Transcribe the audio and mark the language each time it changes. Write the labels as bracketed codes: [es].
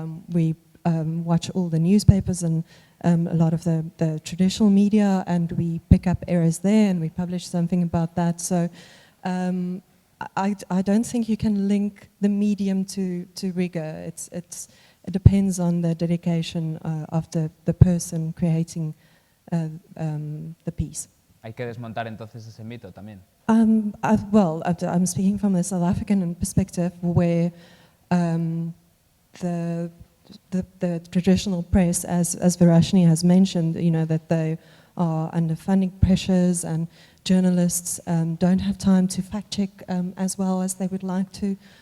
[en] We watch all the newspapers and a lot of the traditional media, and we pick up errors there, and we publish something about that. So I don't think you can link the medium to rigor. It depends on the dedication of the person creating the piece. [es] Hay que desmontar entonces ese mito también. [en] I'm speaking from the South African perspective, where the traditional press, as Virashni has mentioned, that they are under funding pressures, and journalists don't have time to fact check as well as they would like to.